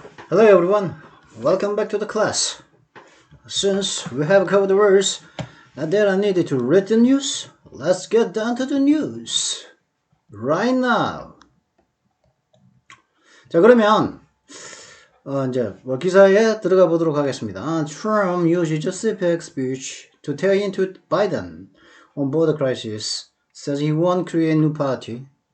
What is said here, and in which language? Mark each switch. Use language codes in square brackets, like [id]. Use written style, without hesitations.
[en] Hello everyone, welcome back to the class. Since we have covered the words that are needed to read the news, let's get down to the news right now. [ko] 자, 그러면 이제 기사에 들어가 보도록 하겠습니다. [en] Trump uses a CPAC speech to tear into Biden on border crisis, says he won't create new party.